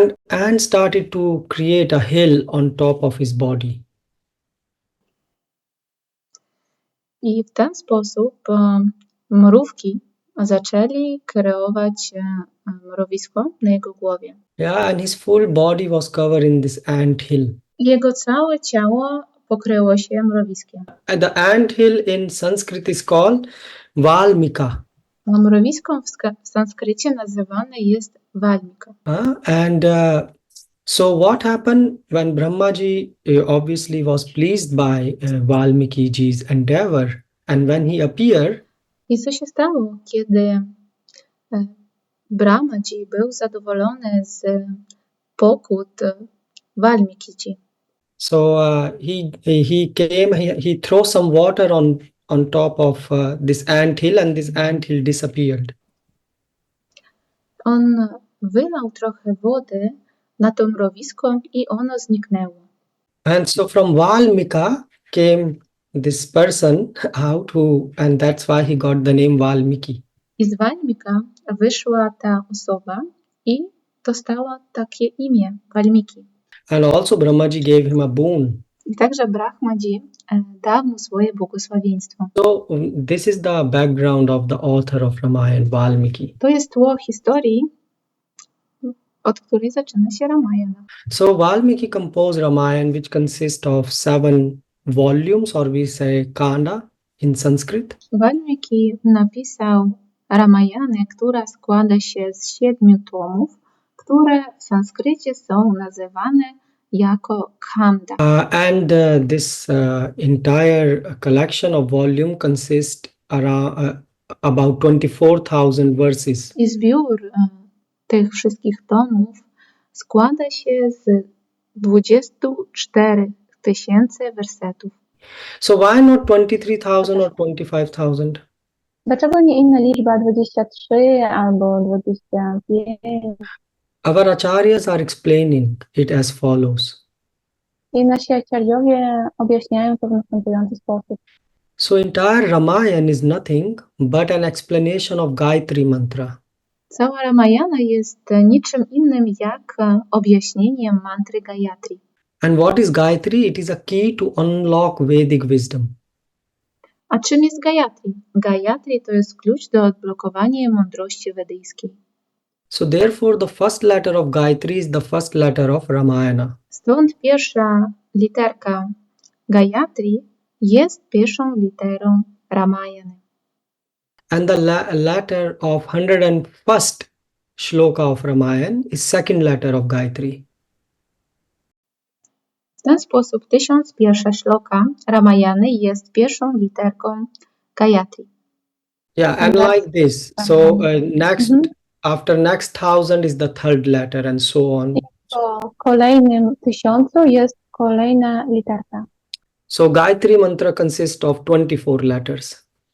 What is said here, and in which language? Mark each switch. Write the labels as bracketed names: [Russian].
[English] And started to create a hill on top of his body. [Polish] I w ten sposób mrówki zaczęli kreować mrowisko na jego głowie. [English] Yeah, and his full body was covered in this ant hill. [Polish] Jego całe ciało pokryło się mrowiskiem. [English] And the ant hill in Sanskrit is called Valmika. [Polish] A mrowisko w sanskrycie nazywane jest Valmika. [English] And so what happened when Brahmaji obviously was pleased by Valmikiji's endeavor, and when he appeared, [Polish] I co się stało, kiedy Brahmaji był zadowolony z pokut Valmikiji? [English] so he came, he threw some water on top of this ant hill, and this ant hill disappeared. [Polish] On wylał trochę wody na to mrowisko i ono zniknęło. [English] And so from Valmika came this person out and that's why he got the name Valmiki. [Polish] I z Valmika wyszła ta osoba i dostała takie imię Valmiki. [English] And also Brahmaji gave him a boon. [Polish] I także Brahmaji dał mu swoje błogosławieństwo. [English] So this is the background of the author of Ramayana, Valmiki. [Polish] To jest tło historii, od której zaczyna się Ramayana. [English] So Valmiki composed Ramayana, which consists of 7 volumes, or we say kanda in Sanskrit. [Polish] Walmiki napisał Ramayanę, która składa się z 7 tomów, które w sanskrycie są nazywane jako kanda. [English] This entire collection of volume consists around about 24,000 verses. [Polish] I zbiór tych wszystkich tomów składa się z 24 tysięcy wersetów. [English] So why not 23,000 or 25,000? [Polish] Dlaczego nie inna liczba 23 albo 25? [English] Our acharyas are explaining it as follows. [Polish] I nasi acharyowie objaśniają to w następujący sposób. [English] So entire Ramayana is nothing but an explanation of Gayatri mantra. [Polish] Cała Ramayana jest niczym innym jak objaśnieniem mantry Gayatri. [English] And what is Gayatri? It is a key to unlock Vedic wisdom. [Polish] A czym jest Gayatri? Gayatri to jest klucz do odblokowania mądrości wedyjskiej. [English] So therefore the first letter of Gayatri is the first letter of Ramayana. [Polish] Stąd pierwsza literka Gayatri jest pierwszą literą Ramayany. [English] And the letter of 101st shloka of Ramayana is second letter of Gayatri. [Polish] W ten sposób 1001 szloka Ramayany jest pierwszą literką Gayatri. [English] Yeah, and like this. So after next 1000 is the third letter and so on. [Polish] Po kolejnym 1000 jest kolejna literka. [English] So Gayatri mantra consists of 24 letters.